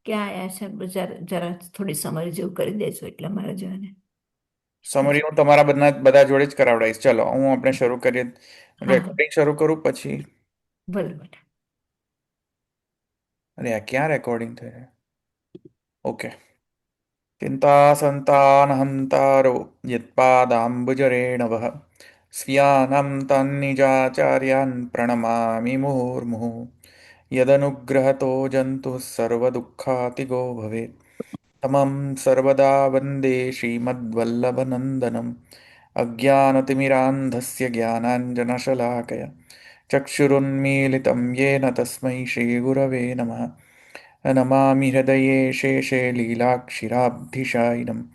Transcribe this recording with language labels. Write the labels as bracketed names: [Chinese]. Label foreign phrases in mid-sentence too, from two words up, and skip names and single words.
[Gujarati] ક્યાં આયા છે જરા જરા થોડી સમરી જેવું કરી દેજો એટલે મારા જોઈને. સમરી હું તમારા બધા જોડે જ કરાવડાવીશ. ચલો હું આપણે શરૂ કરીએ. હા. રેકોર્ડિંગ શરૂ કરું પછી. ભલે બેટા. અરે આ ક્યાં રેકોર્ડિંગ થઈ રહ્યું? ઓકે. [Sanskrit] चिन्तासन्तानहन्तारो यत्पादाम्बुजरेणवः स्वीयानां तन्निजाचार्यान् प्रणमामि मुहुर्मुहुः यदनुग्रहतो जन्तुः सर्वदुःखातिगो भवेत् तमं सर्वदा वन्दे श्रीमद्वल्लभनन्दनम् अज्ञानतिमिरान्धस्य ज्ञानाञ्जनशलाकया चक्षुरुन्मीलितं येन तस्मै श्रीगुरवे नमः नमामि हृदये शेषे लीलाक्षिराब्धिशायिनं